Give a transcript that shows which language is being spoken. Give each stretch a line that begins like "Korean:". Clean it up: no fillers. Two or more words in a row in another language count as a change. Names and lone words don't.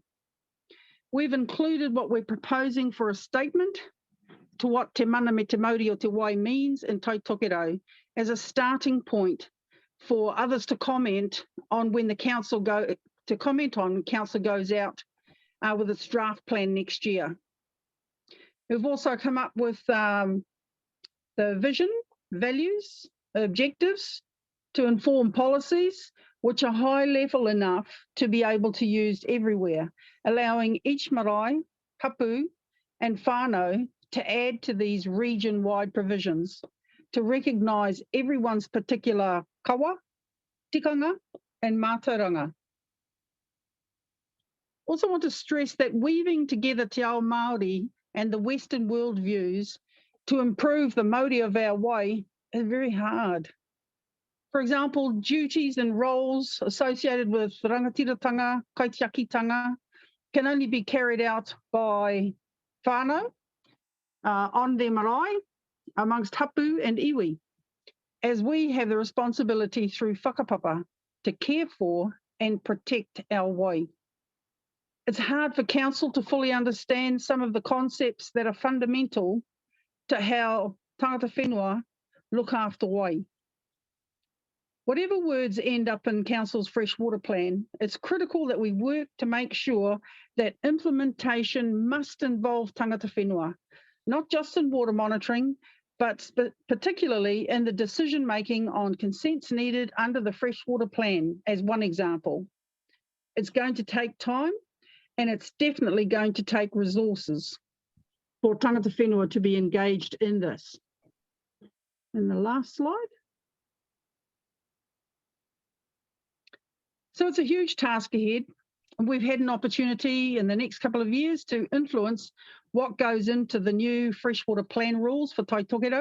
English: We've included what we're proposing for a statement to what Te Mana me Te Mauri o Te Wai means in Taitokerau as a starting point for others to comment on when the Council goes out with its draft plan next year. We've also come up with the vision, values, objectives to inform policies which are high level enough to be able to use everywhere, allowing each
Māori: marae, hapu
English: and whānau to add to these region-wide provisions to recognise everyone's particular
Māori: kawa, tikanga
English: and mātauranga. Also want to stress that weaving together
Māori: Te Ao Māori
English: and the Western world views to improve the Māori of our wai is very hard. For example, duties and roles associated with
Māori: rangatiratanga, kaitiakitanga
English: can only be carried out by whānau on their marae amongst hapu and iwi, as we have the responsibility through whakapapa to care for and protect our wai. It's hard for Council to fully understand some of the concepts that are fundamental to how
Māori: tangata whenua
English: look after wai. Whatever words end up in Council's freshwater plan, it's critical that we work to make sure that implementation must involve
Māori: tangata whenua,
English: not just in water monitoring, but particularly in the decision-making on consents needed under the freshwater plan, as one example. It's going to take time, and it's definitely going to take resources for
Māori: tangata whenua
English: to be engaged in this. And the last slide. So it's a huge task ahead, and we've had an opportunity in the next couple of years to influence what goes into the new freshwater plan rules for Taitokerau.